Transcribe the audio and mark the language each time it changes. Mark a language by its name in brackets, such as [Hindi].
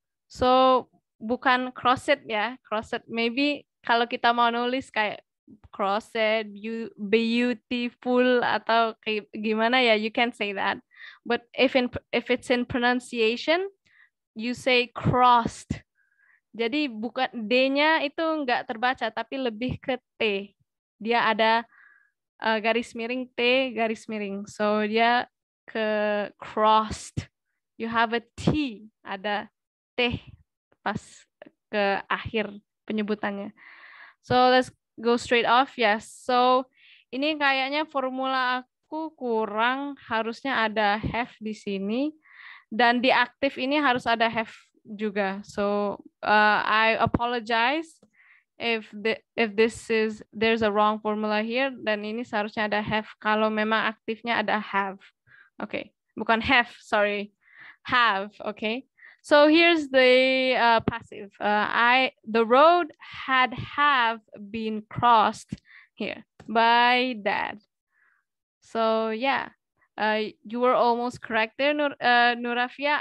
[English] So bukan cross it ya, cross it. Maybe [Indonesian] kalau kita mau nulis kayak [English] cross it, beautiful [Indonesian] atau kayak gimana ya, [English] you can say that. But if it's in pronunciation, you say crossed. [Indonesian] Jadi bukan D-nya itu nggak terbaca, tapi lebih ke T. Dia ada garis miring T, garis miring. So dia ke crossed. [English] You have a T, [Indonesian] ada T pas ke akhir penyebutannya. [English] So let's go straight off. Yes. [Indonesian] So ini kayaknya formula aku kurang, harusnya ada have di sini. Dan di aktif ini harus ada have juga. [English] So I apologize if there's a wrong formula here. [Indonesian] Dan ini seharusnya ada have kalau memang aktifnya ada have. Okay, bukan have, sorry, have. [English] Okay, so here's the passive. The road had have been crossed here by dad. So yeah, you were almost correct there, Nurafia.